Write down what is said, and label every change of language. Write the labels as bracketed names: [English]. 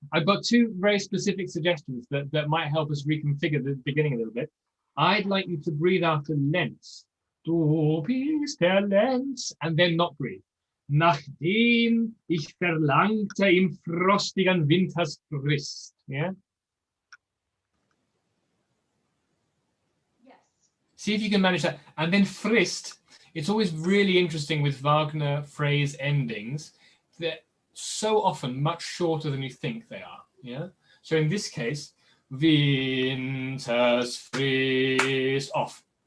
[English] I've got 2 very specific suggestions that might help us reconfigure the beginning a little bit. I'd like you to breathe after Lenz. [German] Du bist der Lenz, [English] and then not breathe. [German] Nachdem ich verlangte im frostigen Winters Frist. [English] Yeah. Yes. See if you can manage that. And then Frist. It's always really interesting with Wagner phrase endings. They're so often much shorter than you think they are. Yeah. So in this case, [German] Winters Frist [English] off.